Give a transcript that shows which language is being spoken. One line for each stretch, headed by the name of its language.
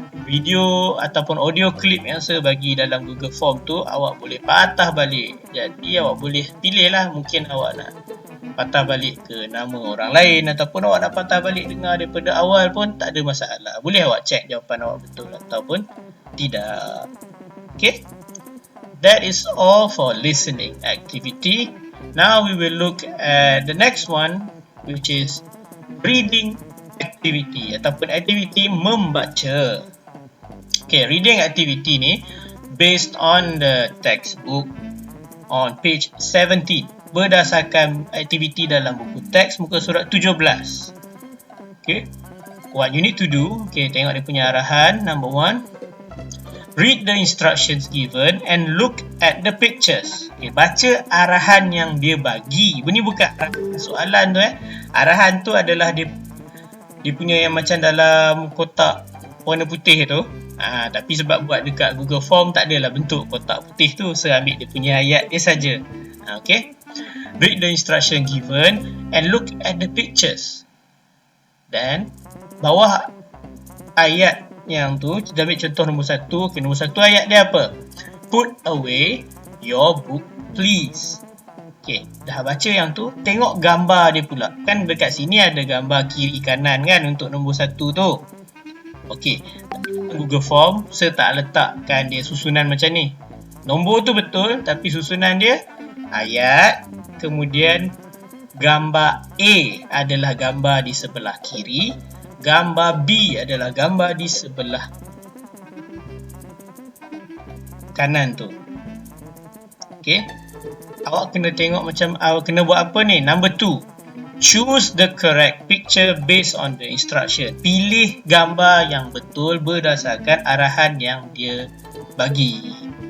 Malay: Video ataupun audio clip yang saya bagi dalam Google Form tu, awak boleh patah balik. Jadi awak boleh pilih lah. Mungkin awak nak patah balik ke nama orang lain, ataupun awak nak patah balik dengar daripada awal pun tak ada masalah. Boleh awak cek jawapan awak betul ataupun tidak.
English: Okay. That is all for listening activity. Now we will look at the next one, which is reading activity
Malay: ataupun aktiviti membaca.
English: Okay, reading activity ni based on the textbook on page 17.
Malay: Berdasarkan aktiviti dalam buku teks muka surat 17.
English: Okay, what you need to do, okay,
Malay: tengok dia punya arahan.
English: Number 1, read the instructions given and look at the pictures.
Malay: Okay, baca arahan yang dia bagi. Ini bukan arahan soalan tu. Arahan tu adalah dia punya yang macam dalam kotak warna putih tu. Tapi sebab buat dekat Google Form tak adalah bentuk kotak putih tu. Saya ambil dia punya ayat dia saja.
English: Okay. Read the instruction given and look at the pictures.
Malay: Dan bawah ayat yang tu, kita ambil contoh nombor 1. Okay, nombor 1 ayat dia apa?
English: Put away your book please.
Malay: Okay, dah baca yang tu, tengok gambar dia pula. Kan dekat sini ada gambar kiri kanan kan untuk nombor 1 tu. Okay, Google Form saya tak letakkan dia susunan macam ni. Nombor tu betul, tapi susunan dia ayat, kemudian gambar A adalah gambar di sebelah kiri, gambar B adalah gambar di sebelah kanan tu. Okay, awak kena tengok macam awak kena buat apa ni.
English: Number 2, choose the correct picture based on the instruction.
Malay: Pilih gambar yang betul berdasarkan arahan yang dia bagi.